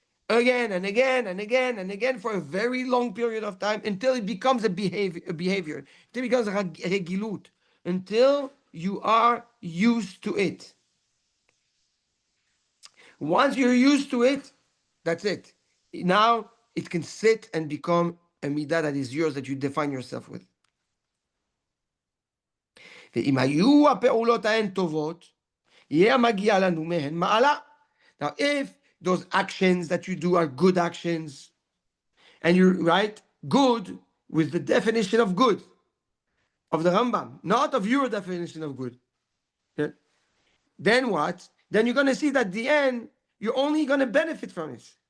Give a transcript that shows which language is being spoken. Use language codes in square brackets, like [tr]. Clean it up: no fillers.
[en] Again and again and again and again for a very long period of time until it becomes a behavior, until it becomes a regilut, until you are used to it. Once you're used to it, that's it. Now it can sit and become a midah that is yours, that you define yourself with. [he] ואם היו הפעולות ההן טובות, יהיה מגיע לנו מהן מעלה. [en] Now, if those actions that you do are good actions, and you write good with the definition of good of the Rambam, not of your definition of good, yeah. Then what? Then you're going to see that at the end, you're only going to benefit from it.